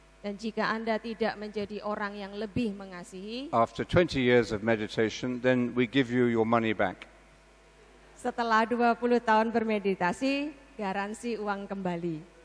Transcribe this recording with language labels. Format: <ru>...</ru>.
<id>Dan jika Anda tidak menjadi orang yang lebih mengasihi,</id> <en>after 20 years of meditation, then we give you your money back.</en> <id>setelah 20 tahun bermeditasi, garansi uang kembali.</id>